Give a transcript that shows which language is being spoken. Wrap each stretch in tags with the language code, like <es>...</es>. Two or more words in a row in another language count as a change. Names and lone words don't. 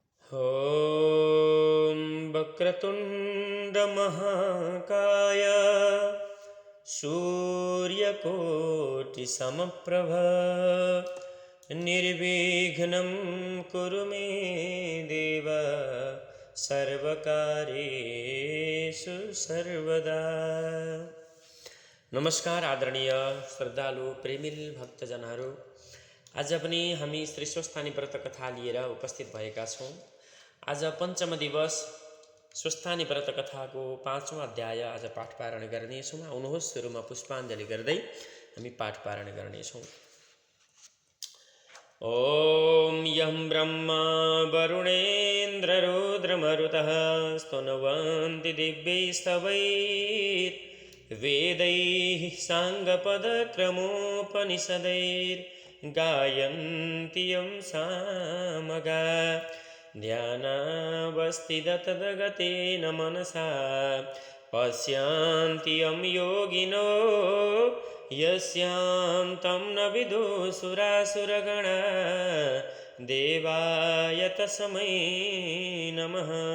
<sa>ॐ वक्रतुण्डमहाकाय सूर्यकोटिसमप्रभ निर्विघ्नं कुरु मे देव सर्वकार्येषु सर्वदा।</sa> <ne>नमस्कार आदरणीय श्रद्धालु प्रेमिल भक्तजनहरू, आज पनि हामी श्री स्वस्थानी व्रत कथा लिएर उपस्थित भएका छौँ। आज पञ्चम दिवस स्वस्थानी व्रत कथाको 5औं अध्याय आज पाठ पारण गर्नेछौँ। आउनुहोस् सुरुमा पुष्पाञ्जली गर्दै हामी पाठ पारण गर्नेछौँ।</ne> <sa>ॐ यं ब्रह्मा वरुणेन्द्र रुद्रमरुतः स्तुवन्ति दिव्यैस्तवैर्वेदैः साङ्गपदक्रमोपनिषदैर्गायन्ति यं सामगा ध्यानावस्थिततद्गतेन मनसा पश्यन्ति यं योगिनो यस्यां तं न विदुसुरासुरगणा देवाय तस्मै नमः।</sa>